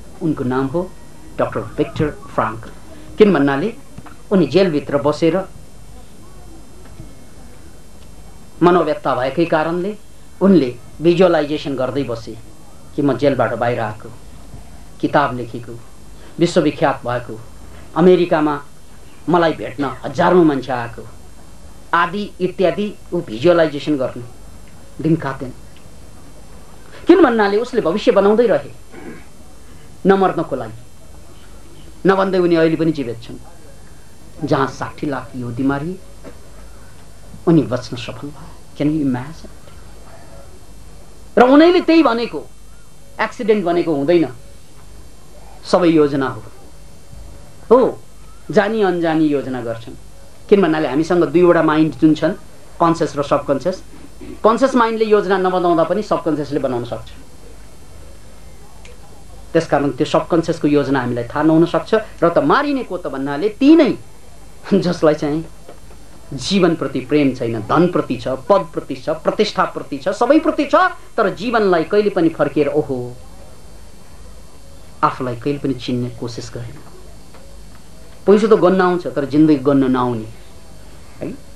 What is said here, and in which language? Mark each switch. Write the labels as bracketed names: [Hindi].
[Nepali] उनको नाम हो डाक्टर विक्टर फ्राङ्कल। किन भन्नाले उनी जेलभित्र बसेर मनोवेत्ता भएकै कारणले उनले भिजुअलाइजेसन गर्दै बसे कि म जेलबाट बाहिर आएको, किताब लेखेको, विश्वविख्यात भएको, अमेरिकामा मलाई भेट्न हजारौं मान्छे आएको आदि इत्यादि। ऊ भिजुअलाइजेसन गर्ने दिन काटेन। किन भन्नाले उसले भविष्य बनाउँदै रहे नमर्नको लागि, नभन्दै उनी अहिले पनि जीवित छन्। जहाँ 60 लाख यहुदी मारिए उनी बच्न सफल भए। [English] Can you imagine? [Nepali] र उनीले त्यही भनेको, एक्सिडेन्ट भनेको हुँदैन, सबै योजना हो। जानी अनजानी योजना गर्छन्। किन भन्नाले हामीसँग दुईवटा माइन्ड जुन छन्, कन्सियस र सबकन्सियस। कन्सियस माइन्डले योजना नबनाउँदा पनि सबकन्सियसले बनाउन सक्छ। त्यसकारण त्यो सबकन्सियसको योजना हामीलाई थाहा नहुन सक्छ। र त मारिने को त भन्नाले ती नै जसलाई चाहिँ जीवनप्रति प्रेम छैन, धनप्रति छ, पदप्रति छ, प्रतिष्ठाप्रति छ, सबैप्रति छ, तर जीवनलाई कहिले पनि फर्केर ओहो आफूलाई कहिले पनि चिन्ने कोसिस गरेन। पैसा त गन्न आउँछ तर जिन्दगी गन्न नआउने है।